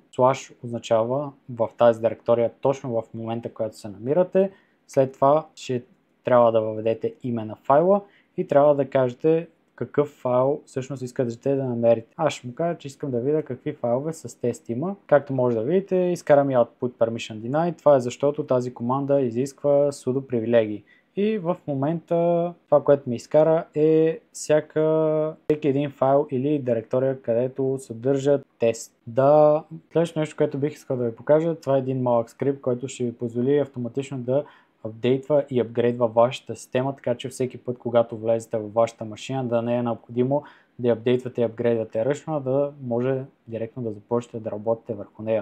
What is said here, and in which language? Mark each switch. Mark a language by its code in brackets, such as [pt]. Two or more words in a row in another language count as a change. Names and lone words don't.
[bg] Slash означава в тази директория точно в момента, в който се намирате. След това ще трябва да въведете име на файла и трябва да кажете какъв файл всъщност искате да намерите. Аз ще му кажа, че искам да видя какви файлове с тест има. Както може да видите, изкарам и [en] output permission deny. [bg] Това е защото тази команда изисква sudo привилегии. И в момента това, което ми изкара, е всеки един файл или директория, където съдържа тест. Следващото нещо, което бих искал да ви покажа, това е един малък скрипт, който ще ви позволи автоматично да апдейтва и апгрейдва вашата система, така че всеки път, когато влезете в вашата машина, да не е необходимо да апдейтвате и апгрейдвате ръчно, да може директно да започнете да работите върху нея.